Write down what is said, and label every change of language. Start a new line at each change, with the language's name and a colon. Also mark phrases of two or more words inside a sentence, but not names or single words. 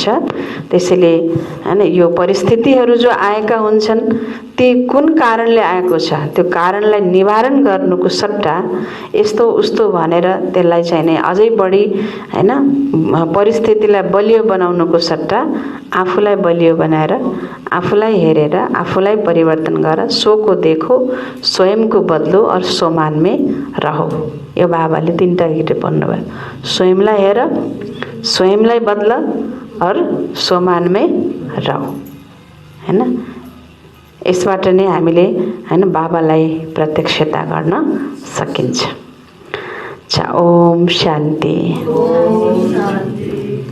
Nepali: त्यसैले हैन यो परिस्थितिहरू जो आएका हुन्छन् ती कुन कारणले आएको छ, त्यो कारणलाई निवारण गर्नुको सट्टा यस्तो उस्तो भनेर त्यसलाई चाहिँ नै अझै बढी हैन परिस्थितिलाई बलियो बनाउनुको सट्टा आफूलाई बलियो बनाएर, आफूलाई हेरेर, आफूलाई परिवर्तन गर,
Hindi: स्वको देखो, स्वयंको बदलो और स्वमान में रहो।
Nepali: यो बाबाले 3टा गिटे भन्नुभयो, स्वयंलाई हेर, स्वयंलाई बदल
Hindi: और स्वमान में रहो
Nepali: हैन। यसबाट नै हामीले हैन बाबालाई प्रत्यक्षता गर्न सकिन्छ।
Hindi: अच्छा, ओम शान्ति।